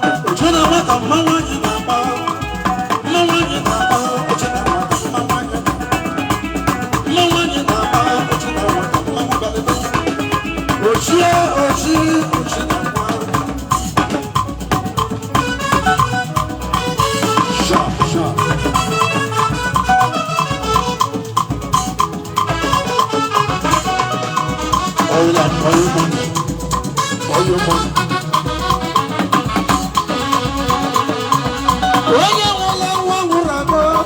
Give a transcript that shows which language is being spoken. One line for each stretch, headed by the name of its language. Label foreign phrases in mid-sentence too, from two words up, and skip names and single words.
Igbo: Uche na nwata, mmanwụ anyị na-agba. Mmanwụ anyị na-agba. Uche na nwata, mmanwụ anyị na-agba. Mmanwụ anyị na-agba. Uche na nwata, mmanwụ balịba. Ochie, ochie, uche na nwata.
English: Sharp, sharp. All that, all your money. All your money.
Igbo: Onye nwụrụ anwụ nwụrụ anwụ.